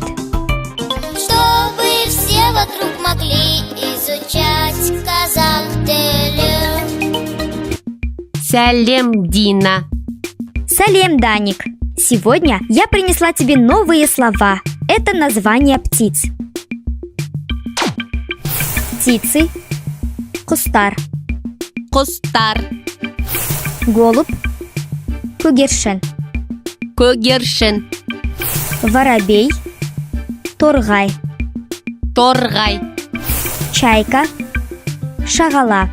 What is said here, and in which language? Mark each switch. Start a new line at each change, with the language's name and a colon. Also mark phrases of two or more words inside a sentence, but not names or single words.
Russian: Чтобы все вокруг могли изучать
Kazakh: казах тілі. Салем, Дина. Салем, Даник.
Russian: Сегодня я принесла тебе новые слова. Это названия птиц. Птицы.
Kazakh: Кустар. Кустар.
Russian: Голубь. Кугершен.
Kazakh: Кугершен.
Russian: Воробей. Торгай.
Kazakh: Торгай.
Russian: Чайка. Шагала.